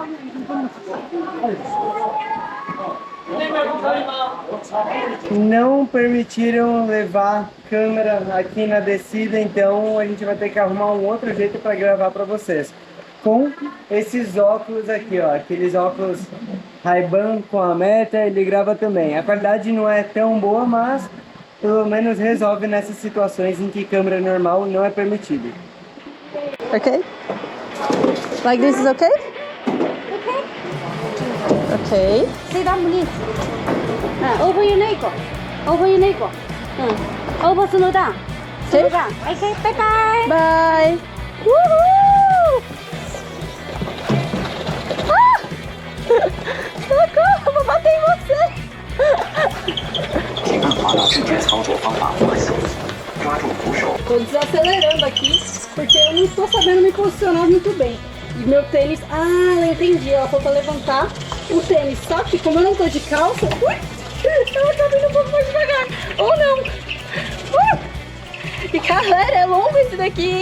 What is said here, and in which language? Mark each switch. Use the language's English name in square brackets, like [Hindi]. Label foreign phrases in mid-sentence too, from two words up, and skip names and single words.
[Portuguese] Não permitiram levar câmera aqui na descida, então a gente vai ter que arrumar um outro jeito para gravar para vocês. Com esses óculos aqui, ó, aqueles óculos Ray-Ban com a Meta, ele grava também. A qualidade não é tão boa, mas pelo menos resolve nessas situações em que câmera normal não é permitida. [English] Ok? Like this is okay? Okay. Sit down, please. Open your leg. Open your leg. Open, slow down. Slow down. Okay, bye bye. Bye. Uhul! Ah! [Portuguese] Socorro, vou bater em você. [Chinese] 请按滑道视觉操作方法滑行，抓住扶手。 [Portuguese] Tô desacelerando aqui porque eu não tô sabendo me posicionar muito bem. E meu tênis, eu entendi, ela falou pra levantar o tênis. Só que como eu não tô de calça, ela tá vindo um pouco mais devagar. Ou não. E galera, é longo esse daqui, hein?